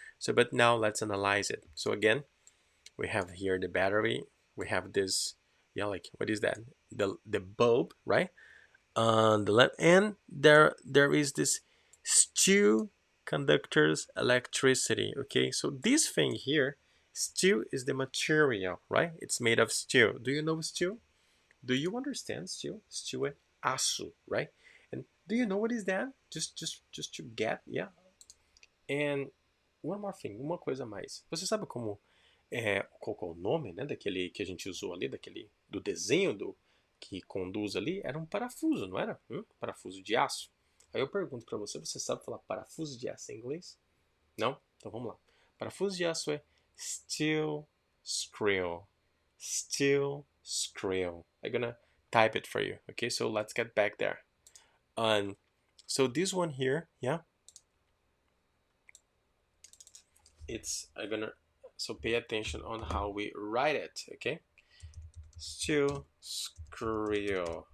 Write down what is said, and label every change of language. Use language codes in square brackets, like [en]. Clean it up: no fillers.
[en] So but now let's analyze it. So again, we have here the battery, we have this, yeah, like what is that, the bulb, right, on the left, and there is this steel conductors electricity, okay. So this thing here, steel is the material, right, it's made of steel. Do you know steel? Do you understand steel? Steel é aço, right? And do you know what is that? Just to get, yeah. And one more thing, [pt] uma coisa a mais. Você sabe qual é o nome, né, daquele que a gente usou ali, do desenho que conduz ali era um parafuso, não era? Parafuso de aço. Aí eu pergunto para você, você sabe falar parafuso de aço em inglês? Não? Então vamos lá. Parafuso de aço é steel screw. [en] Steel screw. I'm gonna type it for you. Okay, so let's get back there. So this one here, yeah, it's I'm gonna so pay attention on how we write it. Okay, steel screw.